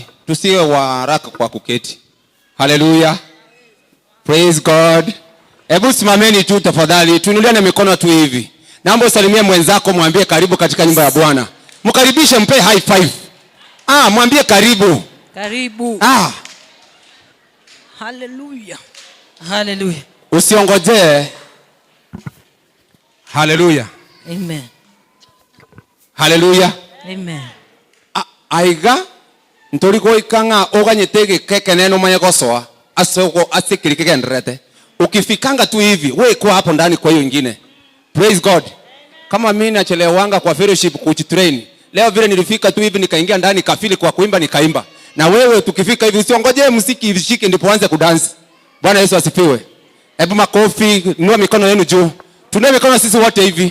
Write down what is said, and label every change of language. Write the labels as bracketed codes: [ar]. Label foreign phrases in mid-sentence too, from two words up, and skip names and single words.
[sw] Tusiwe wa haraka kwa kuketi. [en] Hallelujah. Praise God. [sw] Hebu simameni tu tafadhali. Tuinuliane mikono tu hivi. Naomba usalimie mwenzako, mwambie karibu katika nyumba ya Bwana. Mkaribishe, mpe [en] high five. [sw] Mwambie karibu. Karibu. Hallelujah. Hallelujah. Usiongojee Hallelujah. Amen. Hallelujah. Amen. [guz] Aiga ntoriko ikanga oganyetege keke neno manya gosoa asoko asikirike gendrete. [sw] Ukifikanga tu hivi wewe kwa hapo ndani kwa hiyo nyingine. [en] Praise God. [sw] Kama mimi nachelewanga kwa fellowship kuchitrain. Leo vile nilifika tu hivi nikaingia ndani kafili kwa kuimba nikaimba. Na wewe tukifika hivi usiongoje muziki ishike ndipo uanze kudansi. Bwana Yesu asifiwe. Hebu makofi, inua mikono yenu juu. Tunae mikono sisi wote hivi.